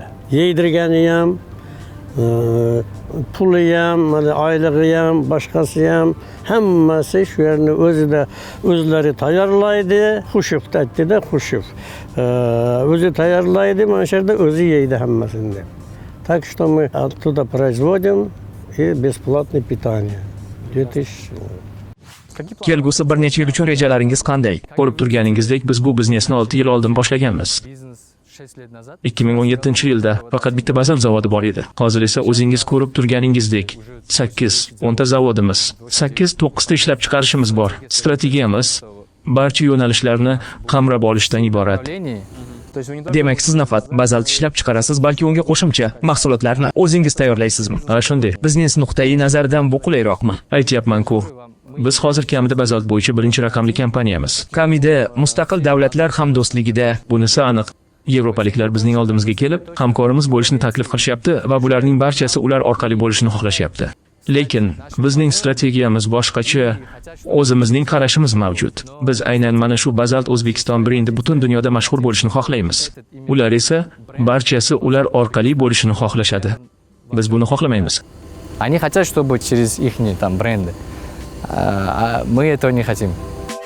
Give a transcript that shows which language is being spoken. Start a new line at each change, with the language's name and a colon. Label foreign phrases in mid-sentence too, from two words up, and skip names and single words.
Uzbek: Yeydirgani ham, puli ham, mana oylig'i ham, boshqasi ham hammasi shu yerni o'zlari tayyorlaydi. Xushuf aytdi-da, Xushuf. O'zi tayyorlaydi, mana shu yerda o'zi yeydi hammasini.
Russian: Так что мы оттуда производим и бесплатное питание. 2000.
Uzbek: Kelgusi bir necha yil uchun rejalaringiz qanday? Ko'rib turganingizdek, biz bu biznesni 6 yil oldin boshlaganmiz.
Russian: Бизнес 6 лет назад.
Uzbek: 2017-yilda faqat bitta bazalt zavodi bor edi. Hozir esa o'zingiz ko'rib turganingizdek 8-10 ta zavodimiz, 8-9 ta ishlab chiqarishimiz bor. Strategiyamiz barcha yo'nalishlarni qamrab olishdan iborat.
Russian: Управлении То есть вы не
Uzbek: Demak, siz nafaqat bazalt ishlab chiqarasiz, balki unga qo'shimcha mahsulotlarni o'zingiz tayyorlaysizmi? Ha, shunday. Biznes nuqtai nazaridan bu qulayroqmi? Aytyapman-ku, biz hozir kamida bazalt bo'yicha birinchi raqamli kompaniyamiz. Kamida mustaqil davlatlar hamdo'stligida Bunisi aniq. Yevropaliklar bizning oldimizga kelib, hamkorimiz bo'lishni taklif qilishyapti va bularning barchasi ular orqali bo'lishni xohlashyapti. Lekin bizning strategiyamiz boshqacha, o'zimizning qarashimiz mavjud. Biz aynan mana shu Bazalt O'zbekiston brendi butun dunyoda mashhur bo'lishni xohlaymiz. Ular esa barchasi ular orqali bo'lishini xohlashadi. Biz buni xohlamaymiz.
Russian: Они хотят, чтобы через их там бренды. А мы этого не хотим.